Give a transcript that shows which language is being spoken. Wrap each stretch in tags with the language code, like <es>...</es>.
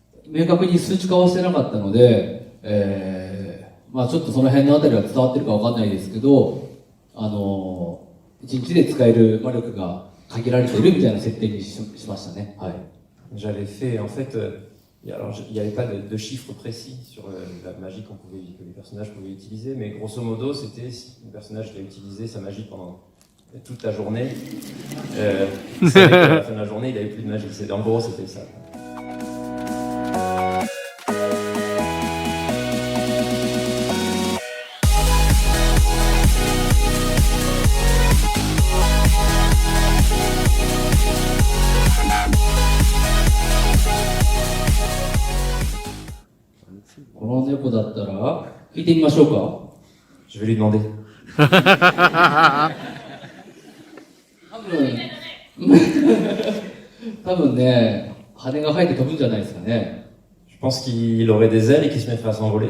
<ja>明確に数値化はしてなかったので、ちょっとその辺のあたりは伝わってるかわかんないですけど、1日で使える魔力が限られているみたいな設定にしましたね。はい。</ja> <fr>J'avais fait, en fait, alors il n'y avait pas de chiffres précis sur la magie que les personnages pouvaient utiliser, mais grosso modo, c'était si le personnage a utilisé sa magie pendant toute la journée, il savait qu'à la fin de la journée, il n'avait plus de magie. En gros, c'était ça.</fr> <ja>この猫だったら聞いてみましょうか。</ja> <fr>Je vais lui demander.</fr> <ja>多分ね、羽が生えて飛ぶんじゃないですかね。</ja> <fr>Je pense qu'il aurait des ailes et qu'il se mettrait à s'envoler.</fr>